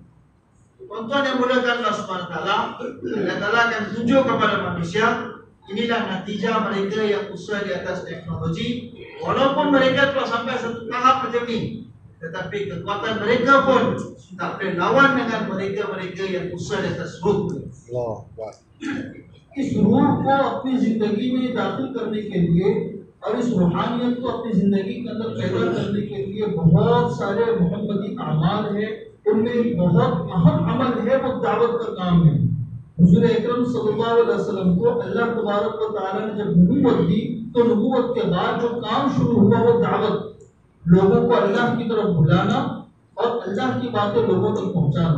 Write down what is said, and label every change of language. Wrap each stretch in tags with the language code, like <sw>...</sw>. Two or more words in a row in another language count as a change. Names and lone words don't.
<ms>Tuan-tuan yang muliakan Allah</ms> <ar>سبحانه وتعالى,</ar> <ms>Allah Ta'ala akan tunjuk kepada manusia, inilah natijah mereka yang usaha di atas teknologi. Walaupun mereka telah sampai satu tahap macam ni, tetapi kekuatan mereka pun tak boleh lawan dengan mereka-mereka yang usaha di atas ruh.</ms> <ar>Allah Akbar.</ar> <hi>इस रूह को अपनी जिंदगी में दाखिल करने के लिए और इस रूहानियत को अपनी जिंदगी के अंदर पैदा करने के लिए बहुत सारे मोहम्मदी अमाल है। उनमें एक बहुत अहम अमल है, वो दावत का काम है। हुजूर अकरम</hi> <ar>صلى الله عليه وسلم</ar> <hi>को</hi> <ar>الله تبارك وتعالى</ar> <hi>ने जब नबूवत दी, तो नबूवत के बाद जो काम शुरू हुआ वो दावत, लोगों को अल्लाह की तरफ बुलाना और अल्लाह की बातें लोगों तक पहुंचाना।</hi>